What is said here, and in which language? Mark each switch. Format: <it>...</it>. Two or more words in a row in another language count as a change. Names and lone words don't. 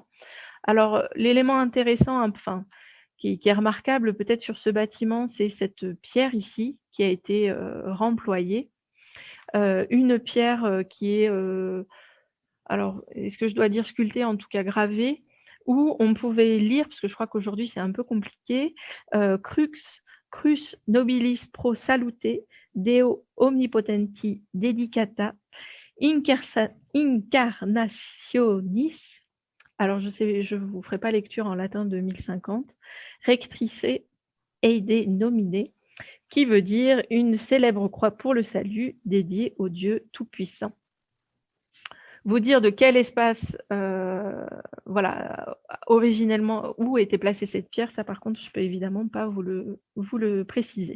<fr>Alors, l'élément intéressant, enfin, qui est remarquable peut-être sur ce bâtiment, c'est cette pierre ici qui a été remployée. Une pierre qui est alors, est-ce que je dois dire sculpté, en tout cas gravé, où on pouvait lire, parce que je crois qu'aujourd'hui c'est un peu compliqué,</fr> <la>Crus nobilis pro salute, Deo omnipotenti dedicata,</la> <fr>incarnationis, alors je ne vous ferai pas lecture en latin de 1050,</fr> <la>rectrice eide nomine,</la> <fr>qui veut dire une célèbre croix pour le salut dédiée au Dieu Tout-Puissant. Vous dire de quel espace, voilà, originellement, où était placée cette pierre, ça par contre, je ne peux évidemment pas vous le préciser.</fr>